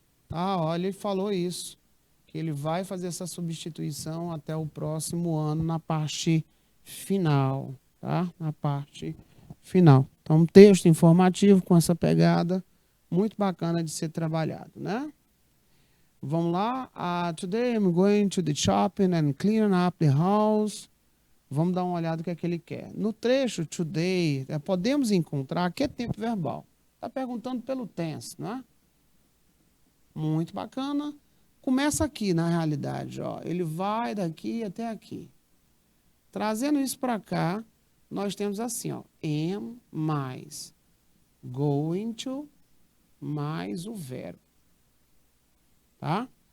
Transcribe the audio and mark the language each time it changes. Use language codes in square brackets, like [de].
[pt] Ah, olha, ele falou isso, que ele vai fazer essa substituição até o próximo ano na parte final, tá? Na parte final. Então, um texto informativo com essa pegada muito bacana de ser trabalhado, né? Vamos lá. [en] Today I'm going to the shopping and clean up the house. [pt] Vamos dar uma olhada no que é que ele quer. No trecho today, podemos encontrar, que é tempo verbal. Está perguntando pelo tense, não é? Muito bacana. Começa aqui, na realidade, ó. Ele vai daqui até aqui. Trazendo isso para cá, nós temos assim, ó. Am mais going to mais o verbo. Tá?